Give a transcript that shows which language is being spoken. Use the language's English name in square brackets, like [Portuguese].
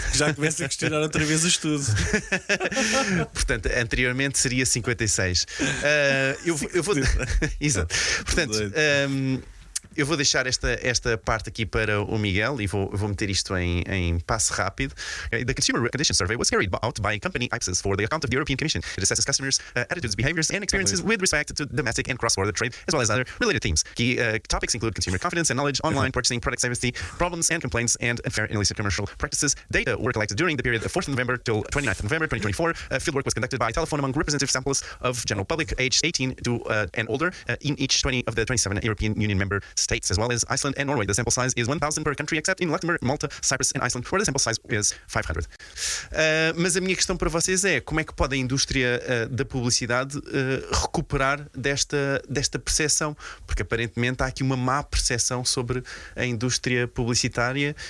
[Portuguese] Já começo a questionar outra vez o estudo. Portanto, anteriormente seria 56. Eu vou. Exato. Portanto, eu vou deixar esta parte aqui para o Miguel e vou meter isto em passo rápido. [English] The Consumer Condition Survey was carried out by company Ipsos for the account of the European Commission. It assesses customers' attitudes, behaviors and experiences with respect to domestic and cross-border trade, as well as other related themes. Key topics include consumer confidence and knowledge, online purchasing, product safety, problems and complaints, and unfair and illicit commercial practices. Data were collected during the period of 4th November till 29th November 2024. Fieldwork was conducted by telephone among representative samples of general public aged 18 and older in each 20 of the 27 European Union member states, as well as Iceland and Norway. The sample size is 1,000 per country, except in Luxembourg, Malta, Cyprus and Iceland, where the sample size is 500. [Portuguese] Mas a minha questão para vocês é: como é que pode a indústria da publicidade recuperar desta percepção? Porque aparentemente há aqui uma má percepção sobre a indústria publicitária.